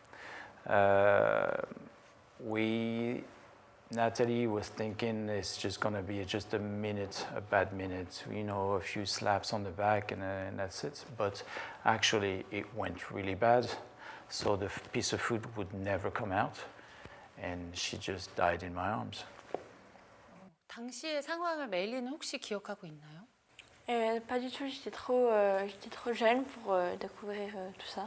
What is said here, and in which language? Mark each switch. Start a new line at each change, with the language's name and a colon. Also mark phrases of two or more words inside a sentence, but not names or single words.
English: Natalie was thinking it's just going to be just a bad minute, a few slaps on the back and that's it. But actually it went really bad. So the piece of food would never come out and she just died in my arms.
Korean: 당시의 상황을 메일린은 혹시 기억하고 있나요?
French: Pas du tout, j'étais trop jeune pour découvrir tout ça.